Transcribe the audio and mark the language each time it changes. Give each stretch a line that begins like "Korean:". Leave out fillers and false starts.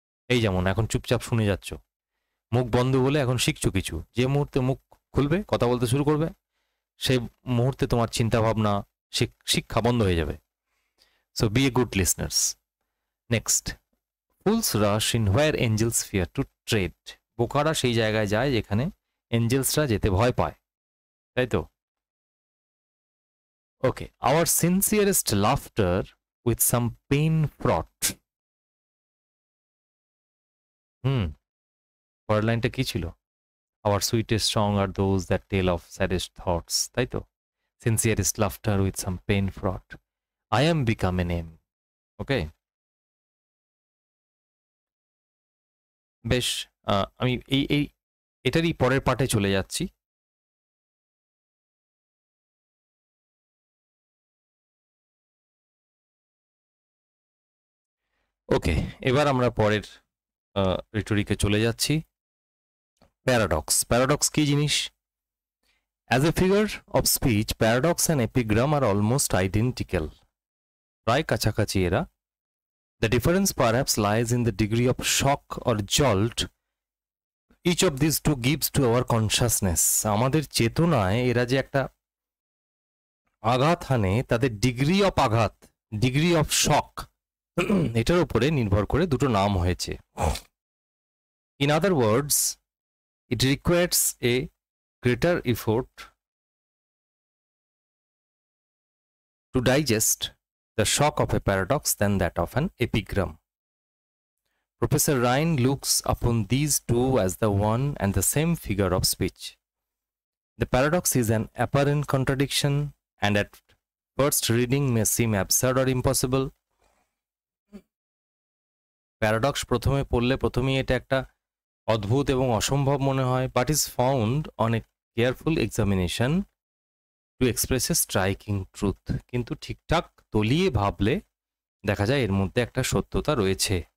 Bangla: এই যেমন এখন চুপচাপ শুনে যাচ্ছ, মুখ বন্ধ বলে এখন শিখছো কিছু, যে মুহূর্তে মুখ খুলবে কথা বলতে শুরু করবে সেই মুহূর্তে তোমার চিন্তা ভাবনা শিক্ষা বন্ধ হয়ে যাবে।
English: So be a good listeners. Next, fools rush in where angels fear to tread.
Bangla: বোকারা সেই জায়গায় যায় যেখানে এঞ্জেলসরা যেতে ভয় পায়, তাই তো।
English: Okay, our sincerest laughter with some pain fraught.
Bangla: পরের লাইনটা কি ছিল?
English: Our sweetest song are those that tell of saddest thoughts,
Bangla: তাই তো।
English: Sincerest laughter with some pain fraught. I am become a name.
Bangla: ওকে, বেশ, আমি এটারই পরের পার্টে চলে যাচ্ছি। ওকে, এবার আমরা পরের রিটরিকে চলে যাচ্ছি। প্যারাডক্স। প্যারাডক্স কি জিনিস?
English: As a figure of speech, paradox and epigram are almost identical.
Bangla: প্রায় কাছাকাছি এরা।
English: The difference perhaps lies in the degree of shock or jolt each of this two gives to our consciousness.
Bangla: আমাদের চেতনায় এরা যে একটা আঘাত হানে, তাদের ডিগ্রি অফ আঘাত, ডিগ্রি অফ শক, এটার উপরে নির্ভর করে দুটো নাম হয়েছে।
English: In other words, it requires a greater effort to digest the shock of a paradox than that of an epigram. Professor Ryan looks upon these two as the one and the same figure of speech. The paradox is an apparent contradiction and at first reading may seem absurd or impossible. Paradox
Bangla: প্রথমে পড়লে প্রথমেই এটা একটা অদ্ভুত এবং অসম্ভব মনে হয়,
English: But is found on a careful examination to express a striking truth.
Bangla: কিন্তু ঠিকঠাক তলিয়ে ভাবলে দেখা যায় এর মধ্যে একটা সত্যতা রয়েছে।